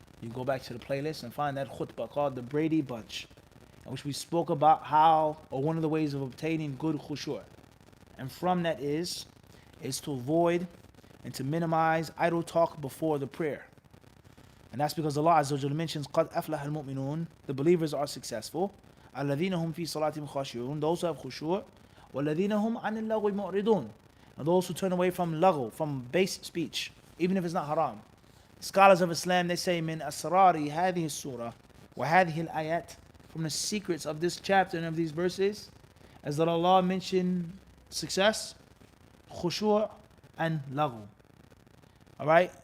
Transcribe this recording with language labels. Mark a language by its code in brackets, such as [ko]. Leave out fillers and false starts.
[en] You go back to the playlist and find that khutbah called the Brady Bunch, in which we spoke about how, or one of the ways of obtaining good khushu'. And from that is to avoid and to minimize idle talk before the prayer. And that's because Allah Azza wa Jalla mentions [ar] قَدْ أَفْلَحَ الْمُؤْمِنُونَ, [en] the believers are successful. [ar] الَّذِينَ هُمْ فِي صَلَاتِهِمْ خَاشِعُونَ, [en] those who have khushu'. [ar] وَالَّذِينَ هُمْ عَنِ اللَّغْوِ مُعْرِضُونَ, [en] and those who turn away from laghu, from base speech, even if it's not haram. Scholars of Islam, they say [ar] min asrari hadhihi surah wa hadhihi al-ayat, [en] from the secrets of this chapter and of these verses, as that Allah mentioned success, khushu' and laghu. Alright?